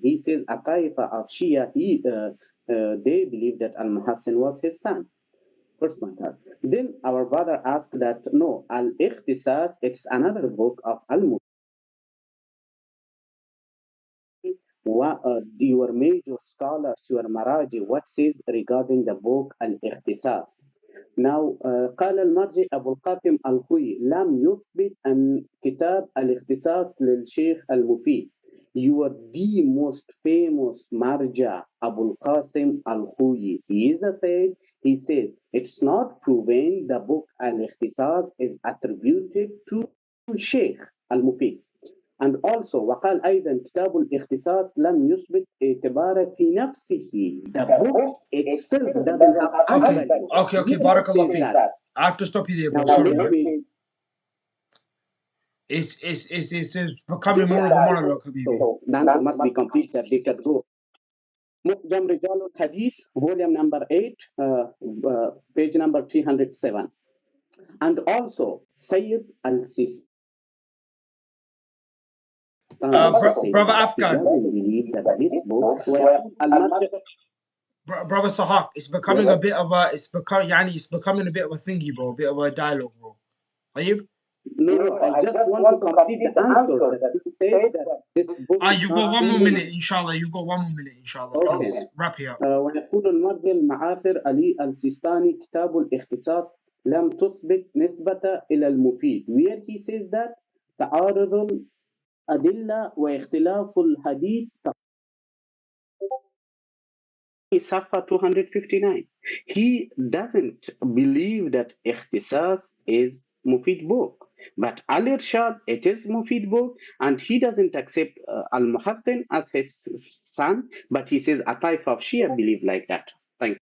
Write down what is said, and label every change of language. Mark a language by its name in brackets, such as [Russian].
[English] He says a taifa of Shia, they believe that Al-Muhassin was his son. First matter. Then our brother asked that no, Al-Ikhtisas, it's another book of Al-Mufid. Your major scholars, your Maraji, what says regarding the book Al-Ikhtisas? [Arabic] Now, قال المرجع أبو القاسم الخوي لم يثبت أن كتاب الاختصاص للشيخ المفيد. [English] You are the most famous marja Abu Qasim al-Khuyi. He said, it's not proven the book al-Ikhtisas is attributed to Sheikh al-Mufid. And also [Arabic] وقال أيضا كتاب الاختصاص لم يثبت اعتباره في نفسه. [English] The book itself doesn't have any value. Okay. Barakallah fi. I have to stop you there, bro. Now Sorry. let me. It's becoming more of a monologue, Habibi. So the answer must be complete that they can go. مقدم رجال الحديث volume number 8 page number 307 and also Syed al-Sistani Brother Afghan. doesn't believe that this book were al-Marja. Brother Sahak, it's becoming a bit of a it's becoming a bit of a thingy, bro, a bit of a dialogue, bro. Are you? No, I just want to complete the answer that you said that this book is You not got one more even. minute, inshallah. You got one more minute, inshallah. Okay. Please wrap it up. [Arabic] ويقول المرجع المعاصر علي السيستاني كتاب الاختصاص لم تثبت نسبة إلى المفيد. [English] Where he says that [Arabic] تعارض الأدلة واختلاف الحديث صفحة 259. [English] He doesn't believe that اختصاص is Mufid book. But Al-Irshad, it is Mufid book, and he doesn't accept Al-Muhattin as his son, but he says a type of Shia believe like that. Thank you.